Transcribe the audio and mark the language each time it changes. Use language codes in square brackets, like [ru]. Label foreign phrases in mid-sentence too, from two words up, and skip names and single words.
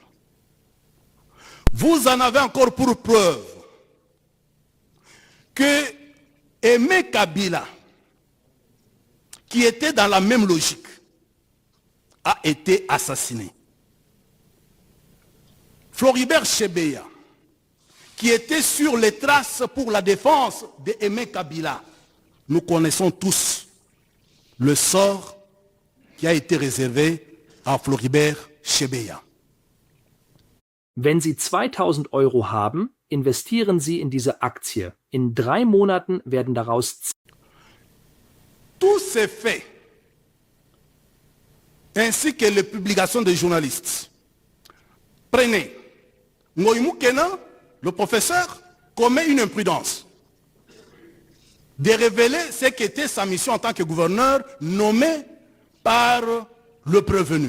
[fr] Vous en avez encore pour preuve que Aimé Kabila, qui était dans la même logique, a été assassiné. Floribert Chebeya, qui était sur les traces pour la défense d'Aimé Kabila, nous connaissons tous le sort qui a été réservé à Floribert Chebeya. [de] Wenn Sie 2000 € haben, investieren Sie in diese Aktie. In 3 Monaten werden daraus... [fr] Tous ces faits, ainsi que les publications des journalistes, prenez Ngoïmou Kenan, le professeur, commet une imprudence de révéler ce qu'était sa mission en tant que gouverneur nommé par le prévenu.